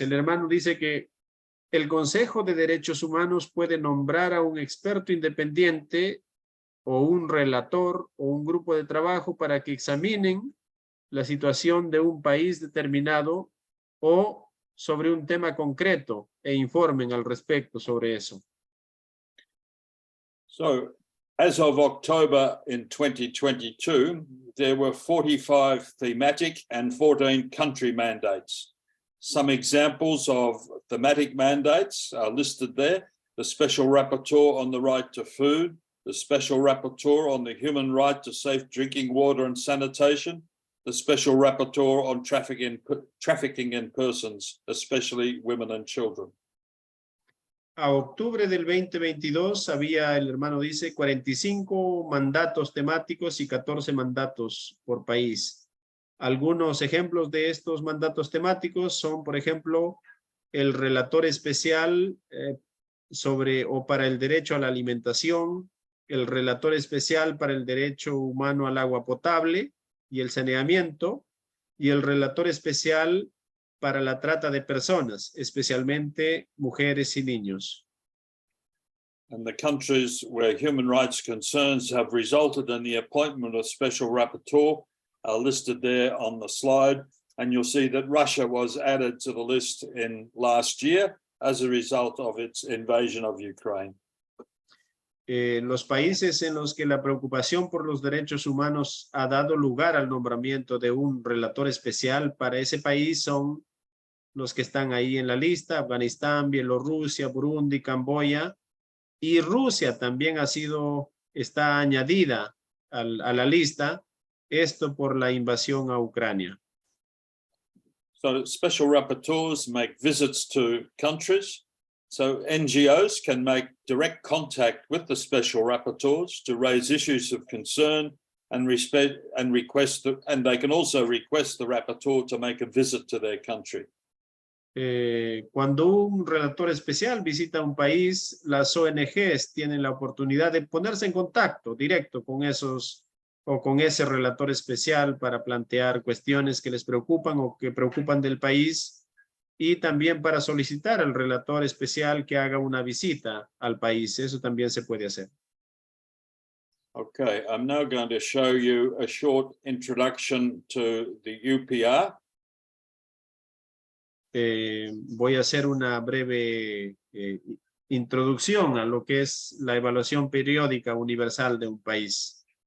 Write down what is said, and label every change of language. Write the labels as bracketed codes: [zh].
[es] El hermano dice que el Consejo de Derechos Humanos puede nombrar a un experto independiente o un relator o un grupo de trabajo para que examinen la situación de un país determinado o sobre un tema concreto e informen al respecto sobre eso. [en] So, as of October in 2022, there were 45 thematic and 14 country mandates. Some examples of thematic mandates are listed there. The Special Rapporteur on the Right to Food, the Special Rapporteur on the Human Right to Safe Drinking Water and Sanitation, the Special Rapporteur on trafficking in persons, especially women and children. [es] A octubre del 2022 había, el hermano dice, 45 mandatos temáticos y 14 mandatos por país. Algunos ejemplos de estos mandatos temáticos son, por ejemplo, el relator especial sobre o para el derecho a la alimentación, el relator especial para el derecho humano al agua potable y el saneamiento, y el relator especial para la trata de personas, especialmente mujeres y niños. [en] And the countries where human rights concerns have resulted in the appointment of special rapporteur are listed there on the slide. And you'll see that Russia was added to the list in last year as a result of its invasion of Ukraine. [es] Los países en los que la preocupación por los derechos humanos ha dado lugar al nombramiento de un relator especial para ese país son los que están ahí en la lista: Afganistán, Bielorrusia, Burundi, Camboya, y Rusia también está añadida a la lista, esto por la invasión a Ucrania. [en] So special rapporteurs make visits to countries. So NGOs can make direct contact with the special rapporteurs to raise issues of concern and and they can also request the rapporteur to make a visit to their country. [es] Cuando un relator especial visita un país, las ONGs tienen la oportunidad de ponerse en contacto directo con ese relator especial para plantear cuestiones que les preocupan o que preocupan del país, y también para solicitar al relator especial que haga una visita al país. Eso también se puede hacer. [en] Okay, I'm now going to show you a short introduction to the UPR. [es] Voy a hacer una breve introducción a lo que es la evaluación periódica universal de un país.